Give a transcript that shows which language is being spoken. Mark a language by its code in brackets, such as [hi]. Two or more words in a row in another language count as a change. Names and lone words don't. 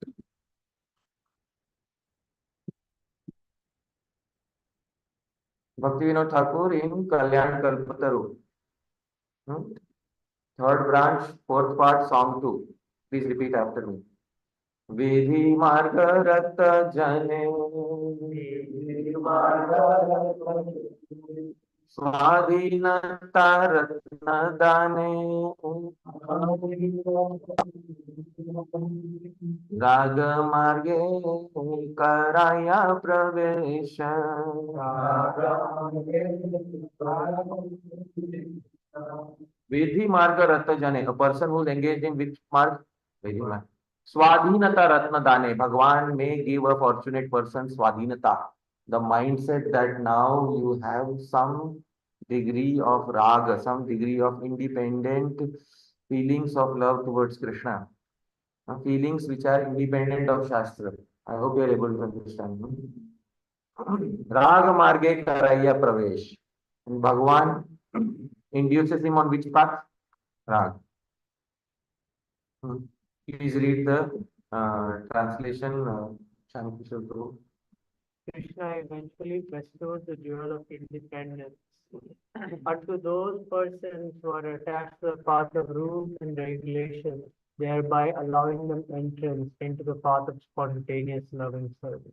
[en] Bhaktivinoda Thakur in Kalyan Kalpataru. Third branch, fourth part, song 2. Please repeat after me. [bn] বিধি মার্গ রত্ত জনে স্বাধীনতা রত্ন দানে রাগ মার্গে করায় প্রবেশ বিধি মার্গ রত্ন জনে, [en] a person who is engaged in which marg? [bn] বিধি মার্গ. স্বাধীনতা রত্ন দানে, [en] Bhagwan may give a fortunate person swadhinata, the mindset that now you have some degree of raga, some degree of independent feelings of love towards Krishna, feelings which are independent of Shastra. I hope you are able to understand. [bn] রাগ মার্গে করায় প্রবেশ. [en] And Bhagwan induces him on which path? Rag. Please read the translation, Shankishar Prabhu. Krishna eventually bestows the jewel of independence unto those persons who are attached to the path of rules and regulations, thereby allowing them entrance into the path of spontaneous loving service.